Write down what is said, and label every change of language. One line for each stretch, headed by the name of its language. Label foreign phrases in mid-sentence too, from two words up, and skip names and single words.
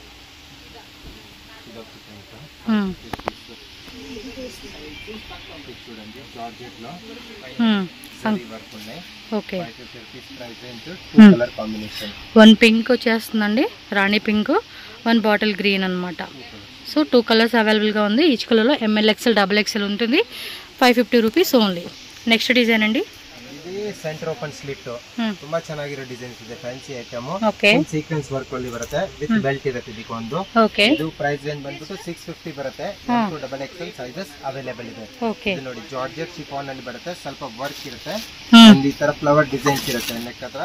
Telugu: చూడండి జార్జెట్ లో వర్క్ ఉన్నాయి. ఓకే 550
English: rupees price range.
Telugu: 2
English: colour combination.
Telugu: 1 పింక్ వచ్చేస్తుందండి, రాణి పింక్, 1
English: bottle green
Telugu: అనమాట. సో 2
English: colours available
Telugu: ఉంది. ఈచ్ కలర్లో ML XL XXL ఉంటుంది. 550
English: rupees only. next design
Telugu: అండి,
Kannada: ఇది
English: centre open slit
Kannada: ತುಂಬಾ ಚೆನ್ನಾಗಿರೋ ಡಿಸೈನ್ಸ್ ಇದೆ.
English: fancy item
Kannada: ಓಕೆ
English: sequence work
Kannada: ಅಲ್ಲಿ ಬರುತ್ತೆ
English: with belt
Kannada: ಇರುತ್ತೆ. ಇದಕ್ಕೊಂದು ಓಕೆ ಇದು
English: price range
Kannada: ಬಂದ್ಬಿಟ್ಟು 650 ಬರುತ್ತೆ. XXL
English: sizes available
Kannada: ಇದೆ. ಓಕೆ ನೋಡಿ
English: georgette chiffon
Kannada: ಅಲ್ಲಿ ಬರುತ್ತೆ. ಸ್ವಲ್ಪ ವರ್ಕ್ ಇರುತ್ತೆ. ಒಂದು ಈ ತರ
English: flower designs
Kannada: ಇರುತ್ತೆ ನೆಕ್ ಹತ್ರ.